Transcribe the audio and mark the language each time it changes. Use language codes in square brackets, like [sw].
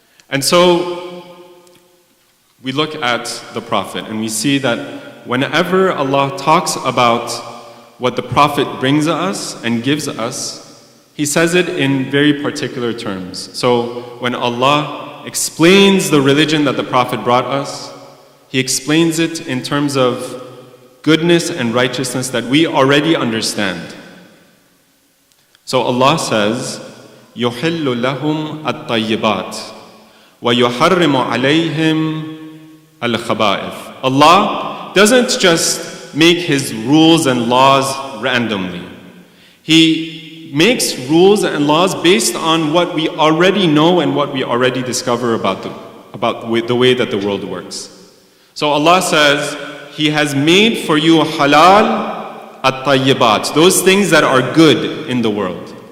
[en] And so we look at the Prophet and we see that whenever Allah talks about what the Prophet brings us and gives us, He says it in very particular terms. So when Allah explains the religion that the Prophet brought us, He explains it in terms of goodness and righteousness that we already understand. So Allah says, [ar] يُحِلُّ لَهُمْ الطَّيِّبَاتِ وَيُحَرِّمُ عَلَيْهِمْ الْخَبَائِثِ. [en] Allah doesn't just make His rules and laws randomly. He makes rules and laws based on what we already know and what we already discover about the way that the world works. So Allah says, He has made for you halal at-tayyibat, those things that are good in the world.